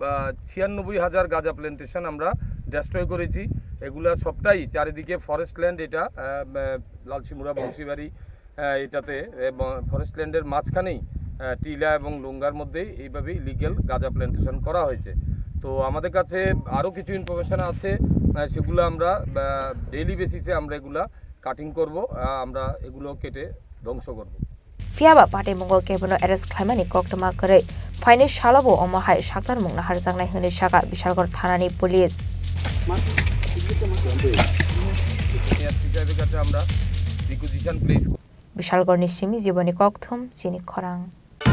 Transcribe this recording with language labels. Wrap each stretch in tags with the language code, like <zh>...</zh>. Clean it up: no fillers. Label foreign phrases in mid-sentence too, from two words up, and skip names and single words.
<bn>96,000 গাঁজা প্ল্যান্টেশন আমরা ডেস্ট্রয় করেছি এগুলা সবটাই চারিদিকে</bn> <en>forest land</en> <bn>এটা লালচিমুরা বংশীবাড়ি এটাতে</bn> <en>forest lander</en> <bn>মাঝখানেই টিলা এবং লুঙ্গার মধ্যেই এইভাবে ইলিগ্যাল গাঁজা প্ল্যান্টেশন করা হয়েছে তো আমাদের কাছে আরও কিছু ইনফরমেশন আছে সেগুলো আমরা</bn> <en>daily basise</en> <bn>আমরা এগুলা কাটিং করব আমরা এগুলো কেটে ধ্বংস করব</bn> <trp>Fiaba Party Mungo Kebono Eres Klamani Koktama Kare Fine Shalabo Omahai Shakar Mungna Harzangnai Huni Shaka Bishalgarh thanani police Bishalgarh ni Shimi Jiboni Kokthum Chini Khorang</trp>